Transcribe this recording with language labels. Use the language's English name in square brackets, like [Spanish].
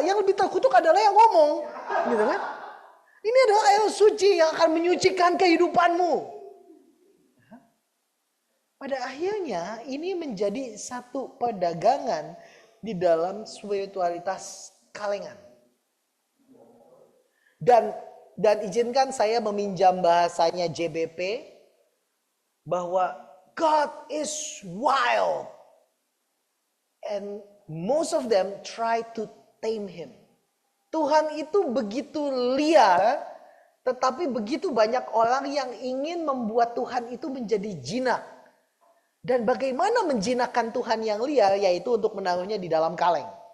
[Indonesian] Yang lebih terkutuk adalah yang ngomong. Gitu kan? Ini adalah air suci yang akan menyucikan kehidupanmu. Pada akhirnya ini menjadi satu perdagangan di dalam spiritualitas kalengan. Dan izinkan saya meminjam bahasanya JBP bahwa [English] God is wild and most of them try to tame him. [Indonesian] Tuhan itu begitu liar, tetapi begitu banyak orang yang ingin membuat Tuhan itu menjadi jinak. Dan bagaimana menjinakkan Tuhan yang liar, yaitu untuk menaruhnya di dalam kaleng.